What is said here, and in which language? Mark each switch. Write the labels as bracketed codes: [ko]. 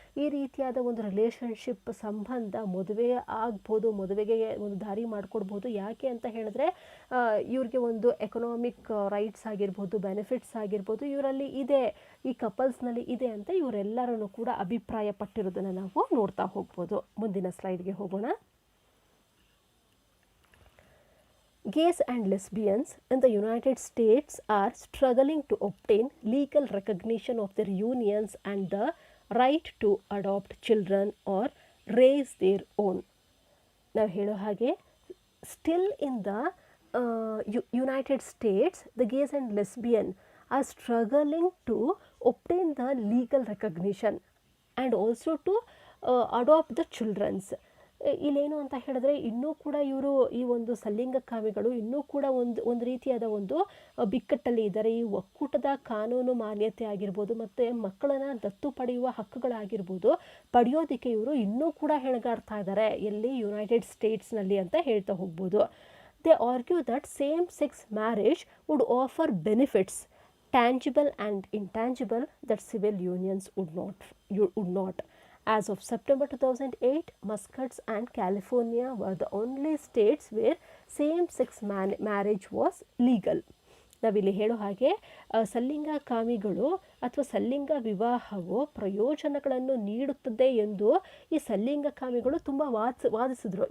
[kn] ಈ ರೀತಿಯಾದ ಒಂದು ರಿಲೇಷನ್ಶಿಪ್ ಸಂಬಂಧ ಮದುವೆ ಆಗ್ಬೋದು, ಮದುವೆಗೆ ಒಂದು ದಾರಿ ಮಾಡಿಕೊಡ್ಬೋದು. ಯಾಕೆ ಅಂತ ಹೇಳಿದ್ರೆ ಇವ್ರಿಗೆ ಒಂದು ಎಕನಾಮಿಕ್ ರೈಟ್ಸ್ ಆಗಿರ್ಬೋದು, ಬೆನಿಫಿಟ್ಸ್ ಆಗಿರ್ಬೋದು ಇವರಲ್ಲಿ ಇದೆ, ಈ ಕಪಲ್ಸ್ನಲ್ಲಿ ಇದೆ ಅಂತ ಇವರೆಲ್ಲರೂ ಕೂಡ ಅಭಿಪ್ರಾಯ ಪಟ್ಟಿರೋದನ್ನು ನಾವು ನೋಡ್ತಾ ಹೋಗ್ಬೋದು. ಮುಂದಿನ ಸ್ಲೈಡ್ಗೆ ಹೋಗೋಣ. [en] Gays and lesbians in the United States are struggling to obtain legal recognition of their unions and the right to adopt children or raise their own. [kn] ನಾವು ಹೇಳೋ ಹಾಗೆ [en] still in the United States, the gays and lesbian are struggling to obtain the legal recognition and also to adopt the children's. [kn] ಇಲ್ಲೇನು ಅಂತ ಹೇಳಿದ್ರೆ ಇನ್ನೂ ಕೂಡ ಇವರು ಈ ಒಂದು ಸಲಿಂಗಕಾಮಿಗಳು ಇನ್ನೂ ಕೂಡ ಒಂದು ರೀತಿಯಾದ ಒಂದು ಬಿಕ್ಕಟ್ಟಲ್ಲಿ ಇದ್ದಾರೆ. ಈ ಒಕ್ಕೂಟದ ಕಾನೂನು ಮಾನ್ಯತೆ ಆಗಿರ್ಬೋದು ಮತ್ತು ಮಕ್ಕಳನ್ನು ದತ್ತು ಪಡೆಯುವ ಹಕ್ಕುಗಳಾಗಿರ್ಬೋದು ಪಡೆಯೋದಕ್ಕೆ ಇವರು ಇನ್ನೂ ಕೂಡ ಹೆಣಗಾಡ್ತಾ ಇದ್ದಾರೆ ಎಲ್ಲಿ ಯುನೈಟೆಡ್ ಸ್ಟೇಟ್ಸ್ನಲ್ಲಿ ಅಂತ ಹೇಳ್ತಾ ಹೋಗ್ಬೋದು. [en] They argue that same-sex marriage would offer benefits, tangible and intangible, that civil unions would not. As of September 2008, Massachusetts and California were the only states where same-sex marriage was legal. [kn] ನಾವಿಲ್ಲಿ ಹೇಳೋ ಹಾಗೆ ಸಲ್ಲಿಂಗಕಾಮಿಗಳು ಅಥವಾ ಸಲ್ಲಿಂಗ ವಿವಾಹವು ಪ್ರಯೋಜನಗಳನ್ನು ನೀಡುತ್ತದೆ ಎಂದು ಈ ಸಲ್ಲಿಂಗಕಾಮಿಗಳು ತುಂಬ ವಾದಿಸಿದ್ರು.